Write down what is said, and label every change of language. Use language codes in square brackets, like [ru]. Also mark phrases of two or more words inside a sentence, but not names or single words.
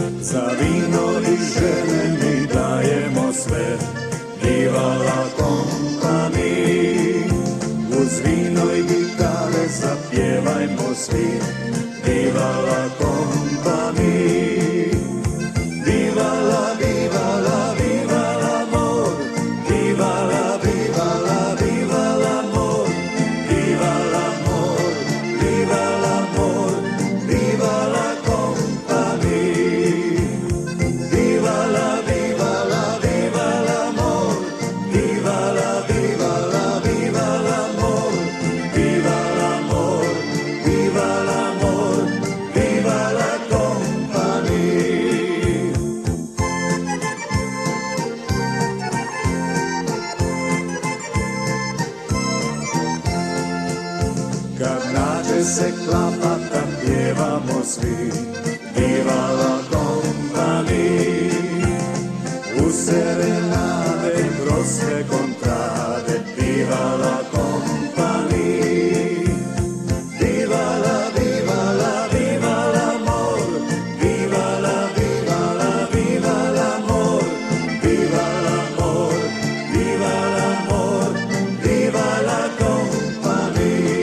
[hr] Za vino i žene mi dajemo sve, [it] Viva la company. [hr] Uz vino i gitare zapjevajmo svi, [it] Viva la company. Viva la, viva la, viva l'amor, viva la, viva la, viva l'amor, viva l'amor, viva l'amor, viva la company. Viva la, viva la, viva l'amor, viva la, viva la, viva l'amor, viva l'amor, viva l'amor, viva la company. [hr] Kad nađe se klapata pjevamo svi, [it] Viva la company. [hr] U serenade kroz sve kontrade, [it] Viva la company. Viva la, viva la, viva l'amor, viva la, viva la, viva l'amor, viva l'amor, viva l'amor, viva la company.